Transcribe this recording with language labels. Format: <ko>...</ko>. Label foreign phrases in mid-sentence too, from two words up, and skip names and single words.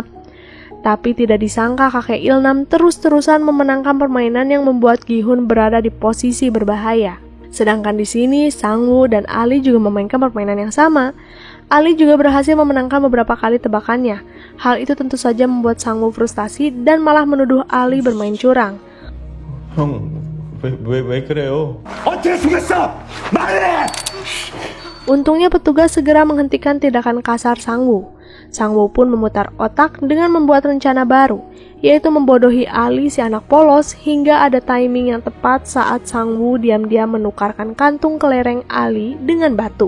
<id>Tapi tidak disangka kakek Ilnam terus-terusan memenangkan permainan yang membuat Gi-hun berada di posisi berbahaya. Sedangkan di sini, Sang-woo dan Ali juga memainkan permainan yang sama. Ali juga berhasil memenangkan beberapa kali tebakannya. Hal itu tentu saja membuat Sang-woo frustasi dan malah menuduh Ali bermain curang.</id> <ko>왜 그래요? 어떻게 죽였어? 말해!</ko> <id>Untungnya petugas segera menghentikan tindakan kasar Sang-woo. Sang-woo pun memutar otak dengan membuat rencana baru, yaitu membodohi Ali si anak polos hingga ada timing yang tepat saat Sang-woo diam-diam menukarkan kantung kelereng Ali dengan batu.</id>